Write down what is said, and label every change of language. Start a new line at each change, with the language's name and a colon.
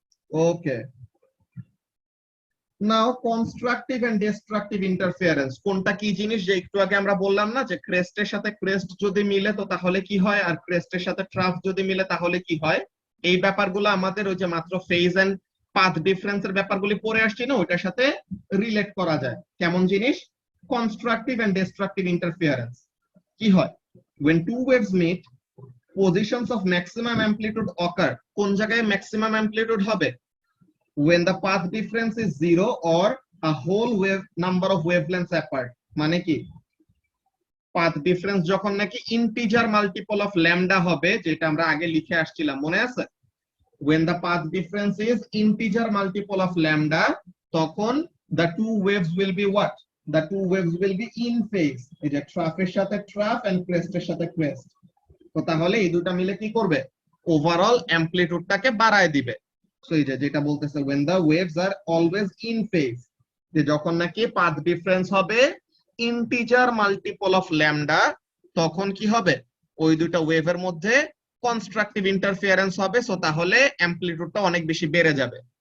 Bangla: Okay, now constructive and destructive interference কোনটা কি জিনিস, যে একটু আগে আমরা বললাম না যে ক্রেস্টের সাথে ক্রেস্ট যদি মিলে তো তাহলে কি হয়, আর ক্রেস্টের সাথে ট্রাফ যদি মিলে তাহলে কি হয়, এই ব্যাপারগুলো আমাদের ওই যে মাত্র ফেজ এন্ড পাথ ডিফারেন্সের ব্যাপারগুলি পড়ে আসছি না, ওইটার সাথে রিলেট করা যায়। কেমন জিনিস, কনস্ট্রাকটিভ এন্ড ডিস্ট্রাকটিভ ইন্টারফিয়ারেন্স কি হয়,
English: when two waves meet positions of maximum amplitude occur,
Bangla: কোন জায়গায় ম্যাক্সিমাম অ্যামপ্লিটিউড হবে,
English: when the path difference is zero or a whole wave number of wavelengths apart,
Bangla: মানে কি, পাথ ডিফারেন্স যখন নাকি integer multiple of lambda হবে, যেটা আমরা আগে লিখে আসছিলাম মনে আছে,
English: when the path difference is integer multiple of lambda,
Bangla: তখন
English: the two waves will be what, the two waves will be in phase,
Bangla: এই যে ট্রাফের সাথে ট্রাফ এন্ড ক্রেস্টের সাথে ক্রেস্ট। তো তাহলে এই দুটো মিলে কি করবে, ওভারঅল অ্যামপ্লিটিউডটাকে বাড়ায় দিবে। সো এই যে যেটা বলতেছে
English: when the waves are always in phase,
Bangla: যে যখন নাকি পাথ ডিফারেন্স হবে ইন্টিজার মাল্টিপল অফ ল্যামডা তখন কি হবে, ওই দুটো ওয়েভের মধ্যে কনস্ট্রাকটিভ ইন্টারফিয়ারেন্স হবে, সো তাহলে অ্যামপ্লিটিউডটা অনেক বেশি বেড়ে যাবে।